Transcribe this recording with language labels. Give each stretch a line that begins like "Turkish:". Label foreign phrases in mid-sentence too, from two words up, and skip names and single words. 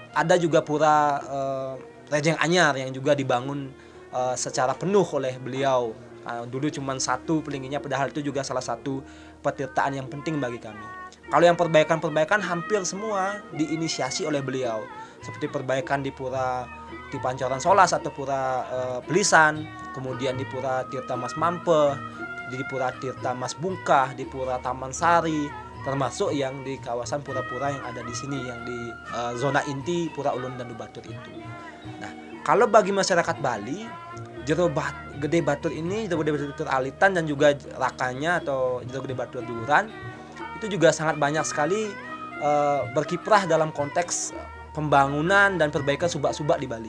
Indonesian: Kemudian ada juga Pura Rejeng Anyar yang juga dibangun secara penuh oleh beliau. Dulu cuma satu pelinginya, padahal itu juga salah satu petirtaan yang penting bagi kami. Kalau yang perbaikan-perbaikan hampir semua diinisiasi oleh beliau, seperti perbaikan di Pura di Pancoran Solas atau Pura Pelisan, kemudian di Pura Tirta Mas Mampe, di Pura Tirta Mas Bungkah, di Pura Taman Sari, termasuk yang di kawasan pura-pura yang ada di sini, yang di zona inti Pura Ulun Dandu Batur itu. Nah, kalau bagi masyarakat Bali, Jero Gede Batur ini, Jero Gede Batur Alitan dan juga rakanya atau Jero Gede Batur Duran itu juga sangat banyak sekali berkiprah dalam konteks pembangunan dan perbaikan subak-subak di Bali.